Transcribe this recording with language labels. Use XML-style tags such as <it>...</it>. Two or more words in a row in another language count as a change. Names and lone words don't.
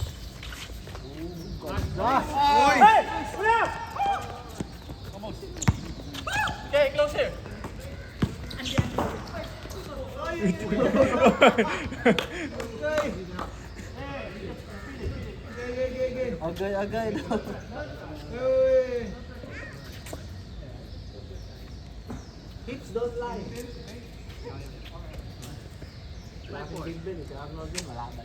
<en>Oy! Okay, close here.</en> <tl>Agay-agay daw.</tl> <en>Hips don't lie. Big Ben,</en> <tl>si Arnold din, malaman.</tl>